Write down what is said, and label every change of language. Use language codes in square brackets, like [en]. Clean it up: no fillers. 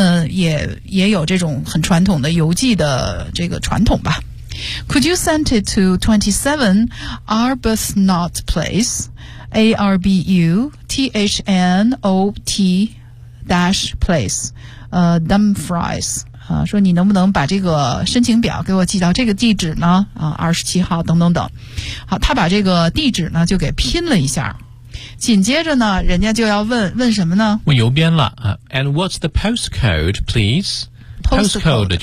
[zh] 们也有这种很传统的邮寄的这个传统吧。 [en] Could you send it to 27 Arbuthnot Place, Arbuthnot-Place, Dumfries? [zh] 说你能不能把这个申请表给我寄到这个地址呢？ 27号等等等。好，他把这个地址呢就给拼了一下。紧接着呢，人家就要问什么呢？问邮编了啊。 [en] And what's the postcode, please? Postcode